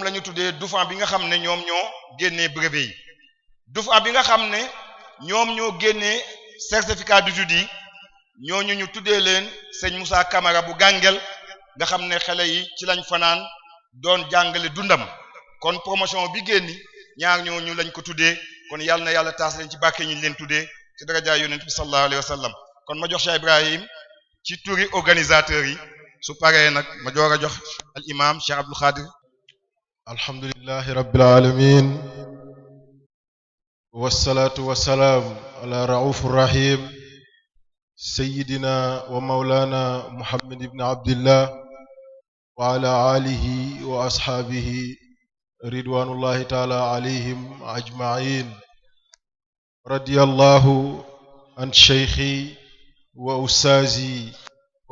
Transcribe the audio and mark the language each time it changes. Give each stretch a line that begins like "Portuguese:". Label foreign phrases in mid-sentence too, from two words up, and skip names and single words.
Wolof: la ñu tuddee dufan bi nga xam ne ñoom ñoo génnee brevet yi dufan bi nga xam ne ñoom ñoo génnee
French: certificat d'études
Wolof: yi ñooñu ñu tuddee leen sëñ Moussa Camara bu Gàngel nga xam ne xale yi ci lañ fanaan doon jàngale dundam kon promotion bi génni ñaar ñooñu lañ ko tuddee kon yàlla na yàlla taas leen ci bàkke ñi leen tuddee ci daraja yonent bi
Arabic: صلى الله عليه وسلم
Wolof: kon ma jox Cheikh Ibrahim ci turi organisateurs yi su paree nag ma joor a jox al imam Cheikh Abdul Khadir
Arabic: الحمد لله رب العالمين والصلاة والسلام على الرؤوف الرحيم سيدنا ومولانا محمد بن عبد الله وعلى آله وأصحابه رضوان الله تعالى عليهم أجمعين رضي الله عن شيخي وأستاذي و